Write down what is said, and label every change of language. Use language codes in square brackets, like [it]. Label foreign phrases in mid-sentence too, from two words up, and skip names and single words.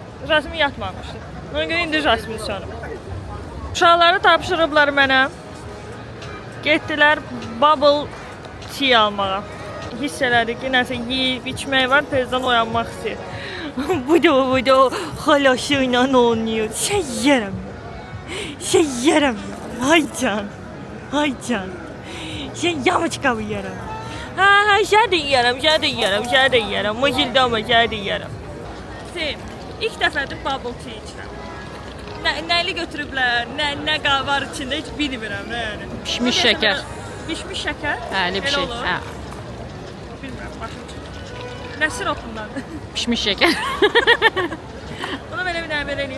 [az] Jasmin yatmamışdı. Ona görə indi Jasmin sorum. Uşaqları tapşırıblar mənə. Getdilər [en] bubble tea [az] almağa. Hiss elədik ki, nəsə yeyib, içmək var, tezdən oyanmaq istəyir. bu da xalaşı ilə oynuyor. Şey yerim. Hay can. Sen yamıçka yerim. Ha, şey de yerim. Mıcıldı ama şey de yerim. İlk dəfədir [en] bubble tea [az] içirəm. Nəli götürüblər, nə var içində heç bilmirəm nə yəni. Pişmiş şəkər. Pişmiş şəkər? Hə, elə bir şey. Hə. Bilmirəm, başım çıxır. Nə siropundandır? Pişmiş şəkər. Buna belə bir dənə verəyim.